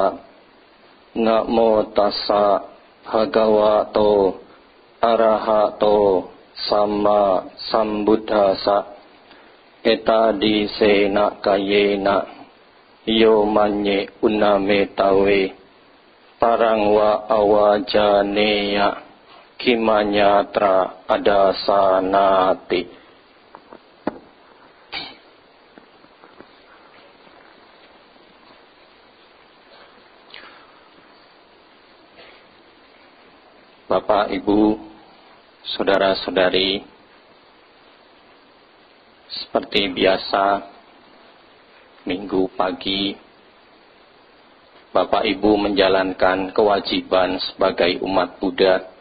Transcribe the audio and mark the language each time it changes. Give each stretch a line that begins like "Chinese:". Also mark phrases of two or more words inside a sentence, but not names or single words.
Pali: Namo tassa bhagavato arahato samma sambuddhassa. Etadi sena kayena yo manye unametawe parangwa awajaneya kimanyatra adasanati.
Indonesian: Bapak, Ibu, saudara-saudari, seperti biasa, minggu pagi, Bapak Ibu menjalankan kewajiban sebagai umat Buddha,